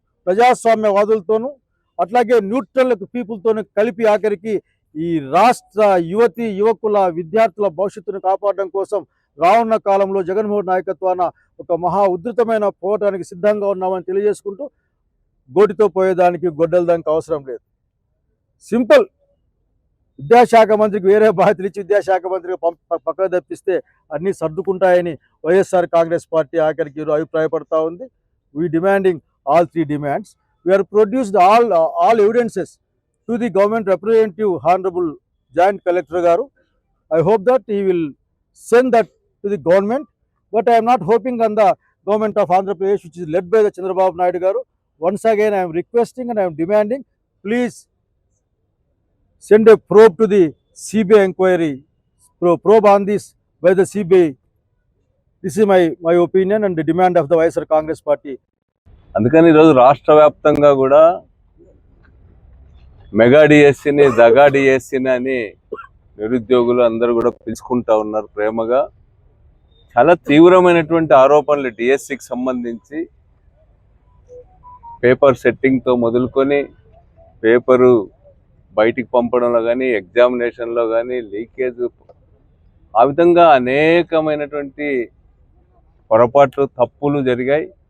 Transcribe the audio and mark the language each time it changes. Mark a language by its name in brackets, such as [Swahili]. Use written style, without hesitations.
[Telugu] ప్రజాస్వామ్యవాదులతోనూ అట్లాగే న్యూట్రల్ పీపుల్తోనూ కలిపి ఆఖరికి ఈ రాష్ట్ర యువతి యువకుల విద్యార్థుల భవిష్యత్తును కాపాడడం కోసం రానున్న కాలంలో జగన్మోహన్ నాయకత్వాన ఒక మహా ఉధృతమైన పోవటానికి సిద్ధంగా ఉన్నామని తెలియజేసుకుంటూ గోటితో పోయేదానికి గొడ్డల దానికి అవసరం లేదు. సింపుల్. విద్యాశాఖ మంత్రికి వేరే బాధ్యతలు ఇచ్చి విద్యాశాఖ మంత్రికి పక్కకు తప్పిస్తే అన్నీ సర్దుకుంటాయని వైఎస్ఆర్ కాంగ్రెస్ పార్టీ ఆఖరికి అభిప్రాయపడతా ఉంది. [English] We demanding all three demands. We have produced all evidences to the government representative, Honorable Joint Collector Garu. I hope that he will send that to the government, but I am not hoping on the government of Andhra Pradesh, which is led by the Chandrababu Naidu Garu. Once again, I am requesting and I am demanding, please send a probe to the CBI inquiry, probe on this by the CBI. This is my opinion and the demand of the YSR Congress Party. [Telugu] అందుకని ఈరోజు రాష్ట్ర వ్యాప్తంగా కూడా mega డిఎస్సిని దగా డిఎస్సిని అని నిరుద్యోగులు అందరూ కూడా పిలుచుకుంటా ఉన్నారు ప్రేమగా. చాలా తీవ్రమైనటువంటి ఆరోపణలు డిఎస్సికి సంబంధించి పేపర్ సెట్టింగ్తో మొదలుకొని పేపరు బయటికి పంపడంలో కానీ ఎగ్జామినేషన్లో కానీ లీకేజ్, ఆ విధంగా అనేకమైనటువంటి పొరపాట్లు తప్పులు జరిగాయి.